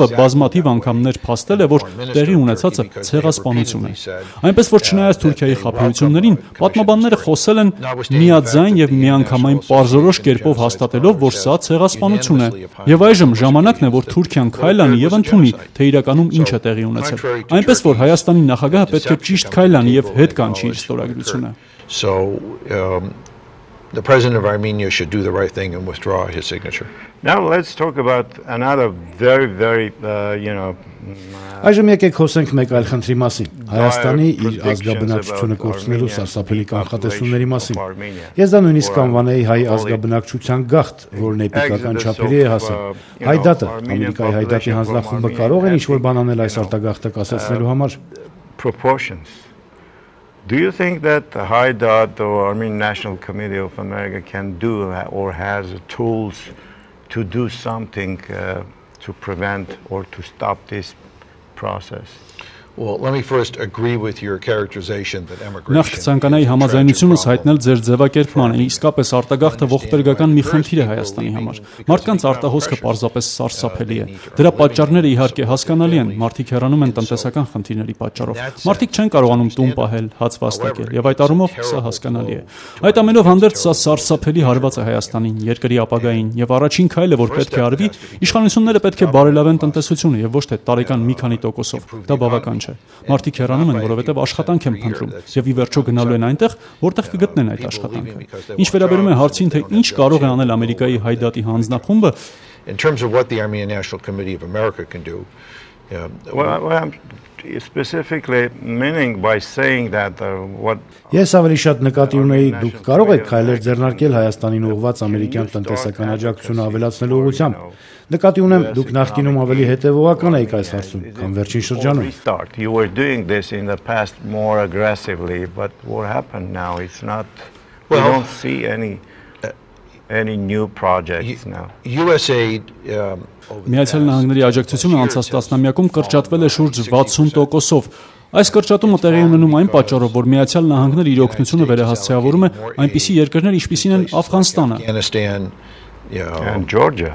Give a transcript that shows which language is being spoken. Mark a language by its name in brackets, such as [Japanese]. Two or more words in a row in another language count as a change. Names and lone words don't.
[Armenian] բազմաթիվ անգամներ փաստել է, որ տեղի ունեցածը ցեղասպանություն է։ Այնպես որ չնայած Թուրքիայի խաբեություններին, պատմաբանները խոսել են միաձայն եւ միանգամայն պարզորոշ կերպով հաստատելով, որ սա ցեղասպանություն է։ Եվ այժմ ժամանակն է, որ Թուրքիան քայլ անի եւ ընդունի, թե իրականում ինչ է տեղի ունեցել։ Այնպես որ Հայաստանի նախագահը պետք է ճիշտ քայլ անի եւ հետ կանչի իր ստորագրությունը։ [English] The president of Armenia should do the right thing and withdraw his signature. Now let's talk about another very [Armenian] Այժմ եկեք խոսենք մեկ այլ խնդրի մասին։ Հայաստանի իր ազգաբնակչությունը կորցնելու սարսափելի կանխատեսումների մասին։ Ես դա նույնիսկ կանվանեի հայ ազգաբնակչության գաղթ, որն էպիկական չափերի է հասել։ Հայդատը, Ամերիկայի հայդատի հանձնախումբը կարող են ինչ-որ բան անել այս արտագաղթը կասեցնելու համար։ [English] Proportions. Do you think that the Haydat or Armenian National Committee of America can do or has tools to do something to prevent or to stop this process? Well, let me first agree with your characterization that [Armenian] Նախ [English] immigration [Armenian] ցանկանայի համաձայնությունս հայտնել ձեր ձևակերպմանը, իսկապես արտագաղթը ողբերգական մի խնդիր է Հայաստանի համար։ Մարդկանց արտահոսքը պարզապես սարսափելի է։ Դրա պատճառները իհարկե հասկանալի են, մարդիկ հեռանում են տնտեսական խնդիրների պատճառով։ Մարդիկ չեն կարողանում տուն պահել, հաց վաստակել, եւ այդ առումով սա հասկանալի է։ Այդ ամենով հանդերձ սա սարսափելի հարված է Հայաստանին, երկրի ապագային, եւ առաջին քայլը, որ պետք է արվի, իշխանությունները պետք է բարելավեն տնտեսությունը եւ ոչ թե տարեկան մի քանի տոկոսով։ Դա բավական չէ։ Մարդիկ հեռանում են, որովհետև աշխատանք են փնտրում եւ ի վերջո գնալու են այնտեղ, որտեղ կգտնեն այդ աշխատանքը։ Ինչ վերաբերում է հարցին, թե ինչ կարող է անել Ամերիկայի հայդատի հանձնախումբը, [English] in terms of what the Armenian National Committee of America can do. Well, I'm specifically meaning by saying that what [Armenian] Ես ավելի շատ նկատի ունեի, դուք կարող եք քայլեր ձեռնարկել Հայաստանին ուղղված ամերիկյան տնտեսական աջակցությունը ավելացնելու ուղղությամբ։ Նկատի ունեմ, դուք նախկինում ավելի հետևողական եք այս հարցում, քան վերջին շրջանում։ [English] You were doing this in the past more aggressively, but what happened now? It's not. We don't see any new projects now. USAID [Armenian] Միացյալ Նահանգների աջակցությունը անցած տասնամյակում կրճատվել է շուրջ 60%-ով։ Այս կրճատումը տեղի ունենում այն պատճառով, որ Միացյալ Նահանգները իր օգնությունը վերահասցեավորում է այնպիսի երկրներ, ինչպիսին են Աֆղանստանը, [English] Afghanistan, And Georgia.